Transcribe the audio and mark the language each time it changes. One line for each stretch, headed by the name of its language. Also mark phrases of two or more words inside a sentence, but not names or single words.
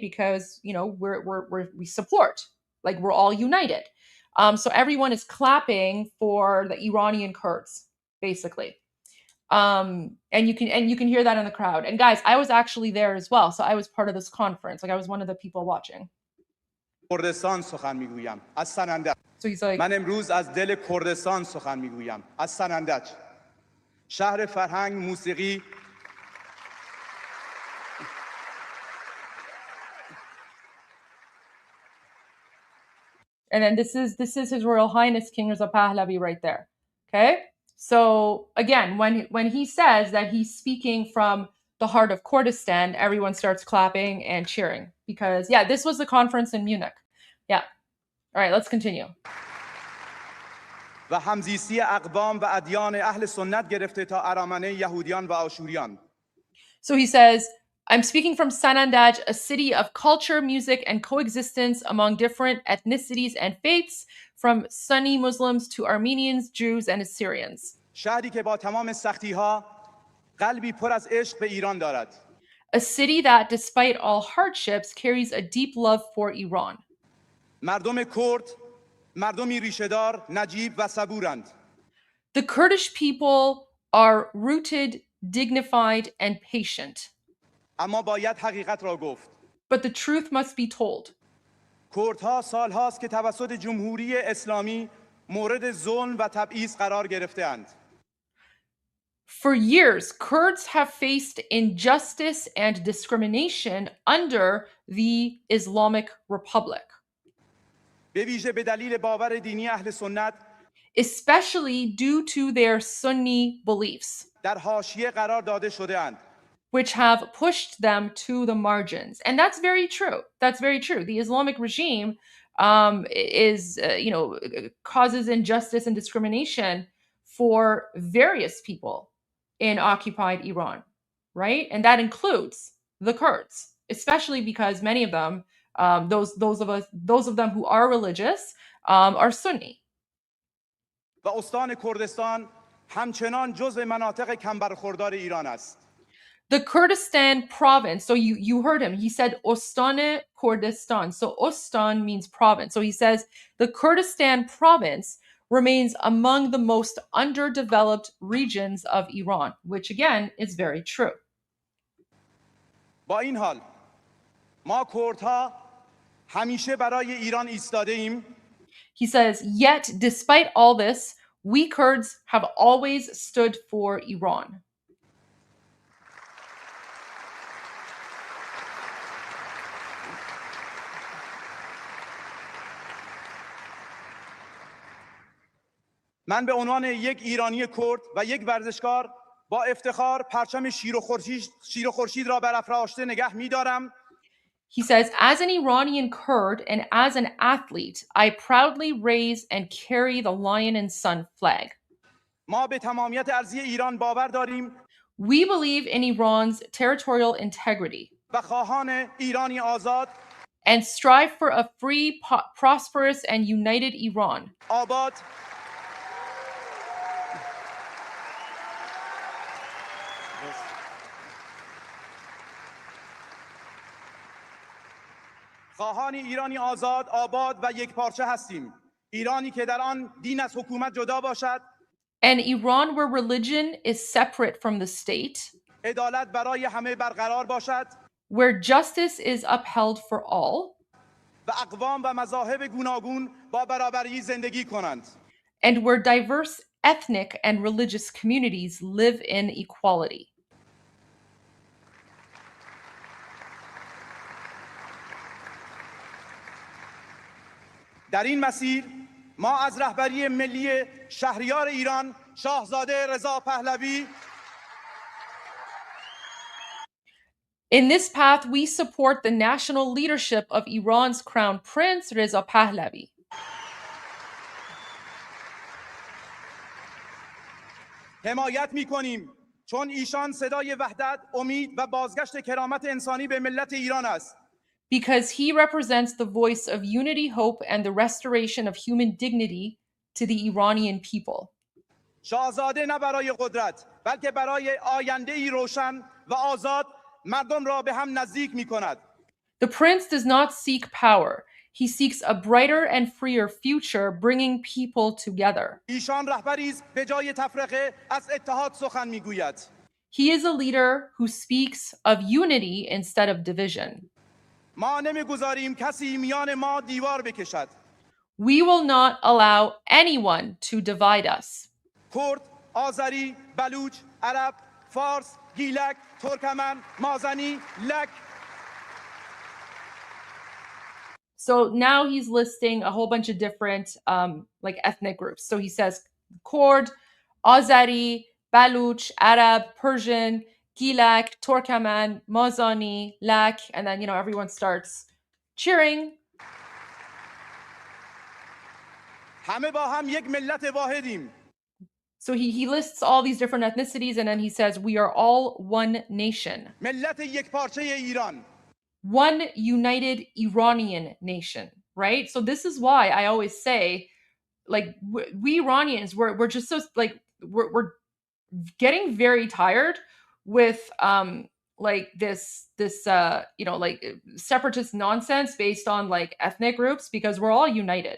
English: Because, we support, like we're all united. So everyone is clapping for the Iranian Kurds, basically. And you can hear that in the crowd. And guys, I was actually there as well. So I was part of this conference. Like I was one of the people watching.
Persian: کردستان سخن میگویم از سنندج.
English: So he's like,
Persian: من امروز از دل کردستان سخن میگویم از سنندج. شهر فرهنگ، موسیقی.
English: And then this is His Royal Highness King Reza Pahlavi right there. Okay? So again, when he says that he's speaking from the heart of Kurdistan, everyone starts clapping and cheering because this was the conference in Munich. Yeah. All right, let's continue.
Persian: و همزیستی اقوام و ادیان اهل سنت گرفته تا ارامنه یهودیان و آشوریان.
English: So he says, I'm speaking from Sanandaj, a city of culture, music, and coexistence among different ethnicities and faiths, from Sunni Muslims to Armenians, Jews, and Assyrians.
Persian: شهری که با تمام سختی‌ها قلبی پر از عشق به ایران دارد.
English: A city that, despite all hardships, carries a deep love for Iran.
Persian: مردم کرد مردمی ریشه‌دار، نجیب و صبورند.
English: The Kurdish people are rooted, dignified, and patient.
Persian: اما باید حقیقت را گفت.
English: But the truth must be told.
Persian: کردها سالهاست که توسط جمهوری اسلامی مورد ظلم و تبعیض قرار گرفته‌اند.
English: For years, Kurds have faced injustice and discrimination under the Islamic Republic,
Persian: به ویژه به دلیل باور دینی اهل سنت
English: especially due to their Sunni beliefs,
Persian: در حاشیه قرار داده شده‌اند.
English: which have pushed them to the margins. And that's very true. That's very true. The Islamic regime causes injustice and discrimination for various people in occupied Iran, right? And that includes the Kurds, especially because many of them, those of them who are religious, are Sunni.
Persian: و استان کردستان همچنان جزو مناطق کم برخوردار ایران است.
English: The Kurdistan province, so you heard him, he said Ostane Kurdistan. So Ostan means province. So he says the Kurdistan province remains among the most underdeveloped regions of Iran, which again is very true.
Persian: با این حال ما کردها همیشه برای ایران ایستاده ایم.
English: He says, yet despite all this, we Kurds have always stood for Iran.
Persian: من به عنوان یک ایرانی کرد و یک ورزشکار با افتخار پرچم شیر و خورشید را برافراشته نگه می‌دارم.
English: He says, as an Iranian Kurd and as an athlete, I proudly raise and carry the lion and sun flag.
Persian: ما به تمامیت ارضی ایران باور داریم.
English: We believe in Iran's territorial integrity.
Persian: و خواهان ایرانی آزاد.
English: And strive for a free, prosperous, and united Iran.
Persian: آباد. خواهان ایرانی آزاد، آباد و یک پارچه هستیم. ایرانی که در آن دین از حکومت جدا باشد.
English: An Iran where religion is separate from the state.
Persian: عدالت برای همه برقرار باشد.
English: Where justice is upheld for all.
Persian: و اقوام و مذاهب گوناگون با برابری زندگی کنند.
English: And where diverse ethnic and religious communities live in equality.
Persian: در این مسیر ما از رهبری ملی شهریار ایران شاهزاده رضا پهلوی
English: In this path, we support the national leadership of Iran's Crown Prince Reza Pahlavi.
Persian: حمایت می‌کنیم چون ایشان صدای وحدت، امید و بازگشت کرامت انسانی به ملت ایران است.
English: Because he represents the voice of unity, hope, and the restoration of human dignity to the Iranian people.
Persian: شاهزاده نه برای قدرت، بلکه برای آینده‌ای روشن و آزاد مردم را به هم نزدیک می‌کند.
English: The prince does not seek power. He seeks a brighter and freer future, bringing people together.
Persian: ایشان رهبری است به جای تفرقه از اتحاد سخن می‌گوید.
English: He is a leader who speaks of unity instead of division.
Persian: ما نمی‌گذاریم کسی میان ما دیوار بکشد.
English: We will not allow anyone to divide us.
Persian: کرد، آذری، بلوچ، عرب، فارس، گیلک، ترکمن، مازنی، لک.
English: So now he's listing a whole bunch of different ethnic groups. So he says Kurd, Azeri, Baluch, Arab, Persian, Gilak, Turkmen, Mazani, Lak, and then everyone starts cheering.
Persian: همه با هم یک ملت واحدیم.
English: So he lists all these different ethnicities, and then he says, we are all one nation.
Persian: ملت یک پارچه ایران.
English: One united Iranian nation, right? So this is why I always say, like, we Iranians, we're just so, like, we're getting very tired with like this you know, like separatist nonsense based on like ethnic groups, because we're all united.